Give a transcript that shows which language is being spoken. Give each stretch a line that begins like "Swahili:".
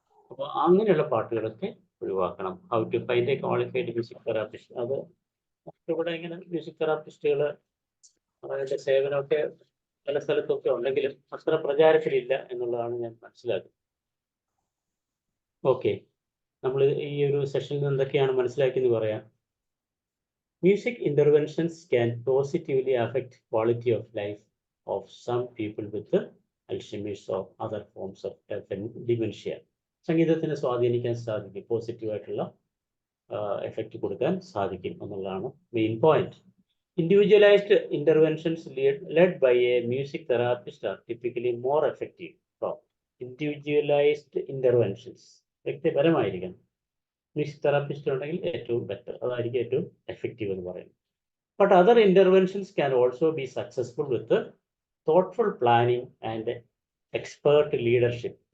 Malayalam: അപ്പോൾ അങ്ങനെയുള്ള പാട്ടുകളൊക്കെ ഒഴിവാക്കണം.
English: how to find a qualified music therapist,
Malayalam: അത് ഇവിടെ ഇങ്ങനെ മ്യൂസിക് തെറാപ്പിസ്റ്റുകൾ അവരുടെ സേവനമൊക്കെ പല സ്ഥലത്തൊക്കെ ഉണ്ടെങ്കിലും അത്ര പ്രചാരത്തിലില്ല എന്നുള്ളതാണ് ഞാൻ മനസ്സിലാക്കുന്നത്. ഓക്കെ, നമ്മൾ ഈ ഒരു സെഷനിൽ എന്തൊക്കെയാണ് മനസ്സിലാക്കിയെന്ന് പറയാം.
English: Music interventions can positively affect quality of life of some people with Alzheimer's or other forms of dementia.
Malayalam: സംഗീതത്തിന് സ്വാധീനിക്കാൻ സാധിക്കും, പോസിറ്റീവായിട്ടുള്ള എഫക്റ്റ് കൊടുക്കാൻ സാധിക്കും എന്നുള്ളതാണ് main point.
English: Individualized interventions led by a music therapist are typically more effective. Individualized interventions വ്യക്തിപരമായിരിക്കണം.
Malayalam: Music therapist ഉണ്ടെങ്കിൽ ഏറ്റവും better, അതായിരിക്കും ഏറ്റവും എഫക്റ്റീവ് എന്ന് പറയുന്നത്.
English: But other interventions can also be successful with thoughtful planning and expert leadership.